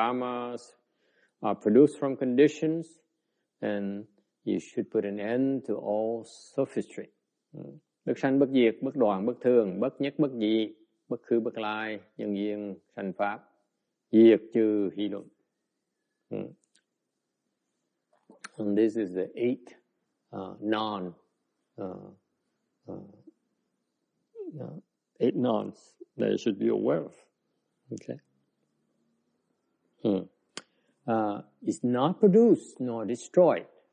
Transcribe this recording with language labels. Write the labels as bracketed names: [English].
[English] Dharmas are produced from conditions, and you should put an end to all sophistry. [Vietnamese] Bất sanh bất diệt, bất đoạn bất thường, bất nhất bất nhị, bất khứ bất lai, nhân duyên sanh pháp, diệt trừ hỷ luận. [English] And this is the 8 8 nons that you should be aware of. Okay. It's not produced nor destroyed.